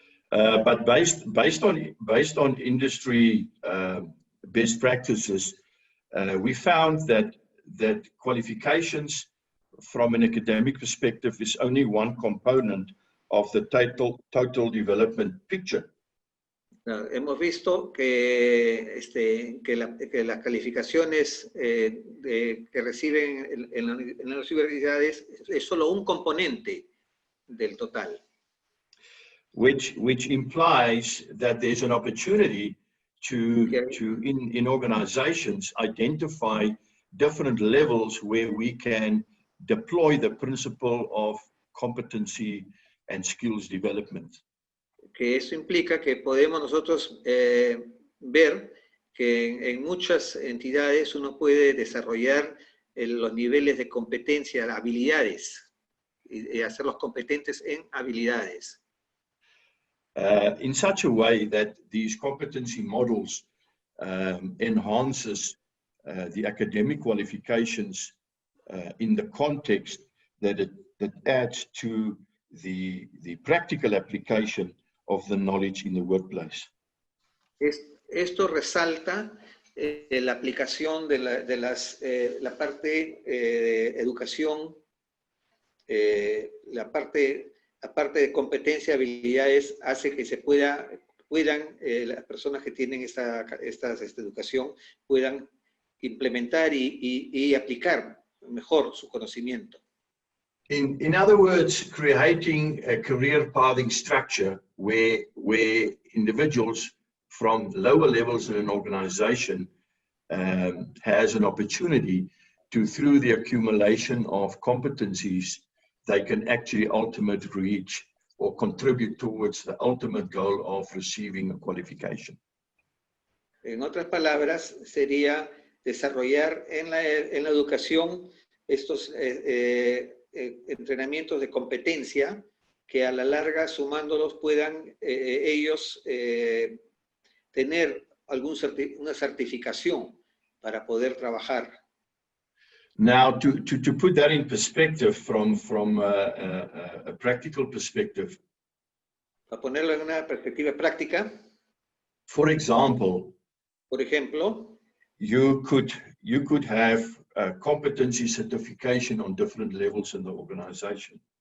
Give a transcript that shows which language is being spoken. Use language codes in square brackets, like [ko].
[en] But based on industry best practices, we found that qualifications from an academic perspective is only one component of the total development picture. [es] Hemos visto que, que las calificaciones que reciben en las universidades es solo un componente del total. [en] Which implies that there's an opportunity in organizations identify different levels where we can deploy the principle of competency and skills development. [es] Que eso implica que podemos nosotros ver que en muchas entidades uno puede desarrollar los niveles de competencia, habilidades, y hacerlos competentes en habilidades. [en] In such a way that these competency models enhances the academic qualifications in the context that adds to the practical application of the knowledge in the workplace. [es] Esto resalta la aplicación de la parte de educación, la parte de competencia, habilidades, hace que se puedan las personas que tienen esta educación puedan implementar y aplicar mejor su conocimiento. [en] In other words, creating a career pathing structure where individuals from lower levels in an organization has an opportunity to, through the accumulation of competencies, they can actually ultimately reach or contribute towards the ultimate goal of receiving a qualification. [es] En otras palabras, sería desarrollar en la educación estos entrenamientos de competencia que a la larga, sumándolos, puedan ellos tener una certificación para poder trabajar. [en] Now, to put that in perspective from a practical perspective, [es] Para ponerlo en una perspectiva práctica, [en] for example, [es] por ejemplo, [en] you could have a competency certification on different levels in the organization.